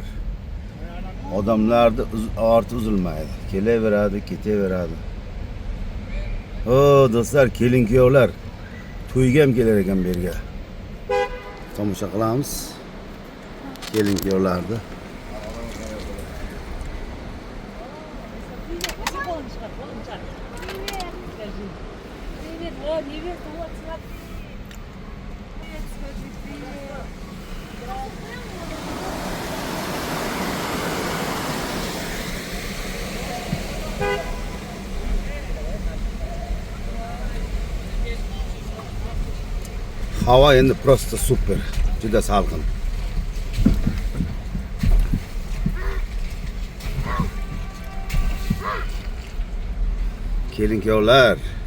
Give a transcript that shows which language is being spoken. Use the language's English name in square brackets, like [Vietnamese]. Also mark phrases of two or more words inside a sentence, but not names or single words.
[Uzbek] Odamlarni orti uzilmaydi. Kelaveradi, ketaveradi. O do'stlar, kelin kuyovlar. To'yga ham kelar ekan bu yerga. Tomosha qilamiz. Kelin kuyovlarni. [Russian] Привет, о, невеста, вот, смотри. Привет, скажи, привет. [Uzbek] Havo endi prosta super. Juda salqin. Kelin kuyovlar.